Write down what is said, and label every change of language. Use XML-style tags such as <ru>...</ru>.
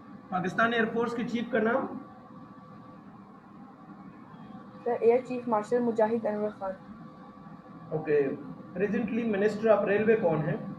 <hi>Pakistan air force के chief का नाम?</hi> <en>The Air Chief Marshal Mujahid Anwar Khan.</en> <hi>Okay,</hi> <en>presently minister of railway</en> <hi>कौन है?</hi>